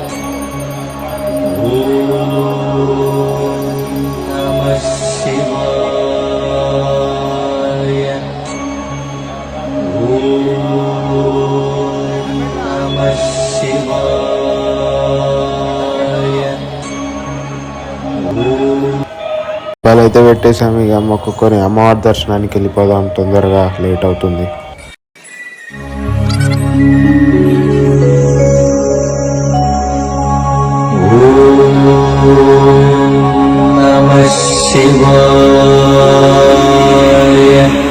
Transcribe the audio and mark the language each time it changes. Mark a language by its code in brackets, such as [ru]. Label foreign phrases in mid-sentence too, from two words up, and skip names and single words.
[sa] ॐ नमः शिवाय. ॐ नमः शिवाय. [te] వాళ్ళైతే పెట్టేసాము, ఇక మొక్కుకొని అమ్మవారి దర్శనానికి వెళ్ళిపోదాం, తొందరగా లేట్ అవుతుంది. [sa] नमः शिवाय.